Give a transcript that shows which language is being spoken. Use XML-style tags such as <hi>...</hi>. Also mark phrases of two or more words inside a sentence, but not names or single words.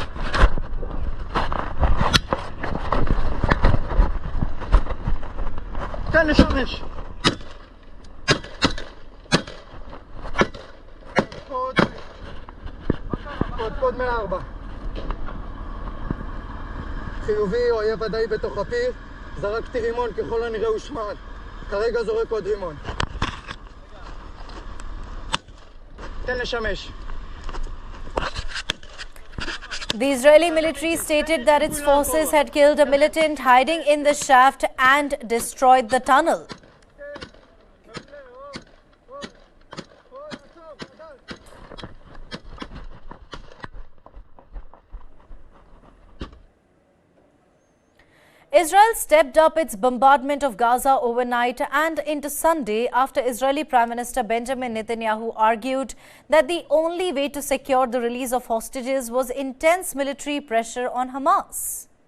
<he>تنش קוד 104 חיובי, אויב ודאי בתוך הפיר. זרקתי רימון, ככל הנראה הושמד. כרגע זורק עוד רימון. תן לשמש.</he> <en>The Israeli military stated that its forces had killed a militant hiding in the shaft and destroyed the tunnel. Israel stepped up its bombardment of Gaza overnight and into Sunday after Israeli Prime Minister Benjamin Netanyahu argued that the only way to secure the release of hostages was intense military pressure on Hamas.</en>